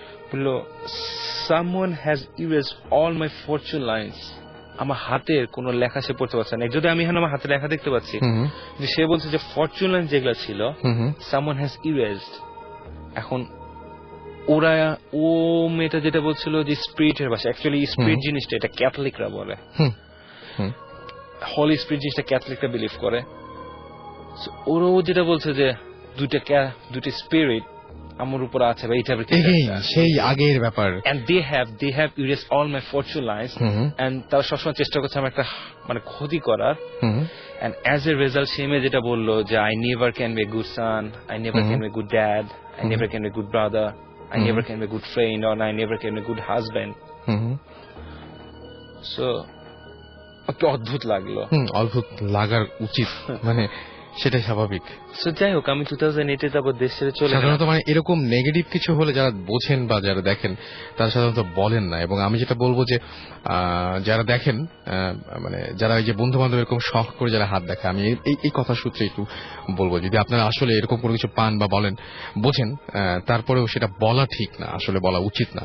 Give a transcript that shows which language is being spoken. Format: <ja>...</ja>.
<bn>বললো</bn> <en>someone has erased all my fortune lines.</en> <bn>আমার হাতের কোন লেখা সে পড়তে পারছে না। যদি আমি এখন আমার হাতে লেখা দেখতে পাচ্ছি, সে বলছে যে ফরচুন লাইন যেগুলো ছিল</bn> <en>someone has erased।</en> <bn>এখন ওরা, ও মেয়েটা যেটা বলছিল যে স্পিরিটের ভাষা, অ্যাকচুয়ালি স্পিরিট জিনিসটা এটা ক্যাথলিকরা বলে, হলি স্পিরিট জিনিসটা ক্যাথলিকরা বিলিভ করে। ওরাও যেটা বলছে যে দুইটা স্পিরিট আমার উপর আছে বা এইটা সেই আগের ব্যাপার।</bn> <en>and they have erased all my fortune lines, and</en> <bn>তারা সবসময় চেষ্টা করছে আমার একটা মানে ক্ষতি করার।</bn> <en>and as a result</en> <bn>সে মেয়ে যেটা বললো যে</bn> <en>I never can be a good son, I never can be a good dad, I never can be a good brother, I never can be a good friend, or I never can be a good husband.</en> <bn>So একটু অদ্ভুত লাগলো। অদ্ভুত লাগার উচিত, মানে সেটাই স্বাভাবিক। যাই হোক, আমি 2008 তারপর দেশ ছেড়ে চলে সাধারণত মানে এরকম নেগেটিভ কিছু হলে যারা বোঝেন বা যারা দেখেন তারা সাধারণত বলেন না। এবং আমি যেটা বলবো যে যারা দেখেন, মানে যারা এই যে বন্ধু বান্ধব এরকম শখ করে যারা হাত দেখে, আমি এই কথা সূত্রে একটু বলবো, যদি আপনারা আসলে এরকম কোনো কিছু পান বা বলেন, বোঝেন, তারপরেও সেটা বলা ঠিক না, আসলে বলা উচিত না।</bn>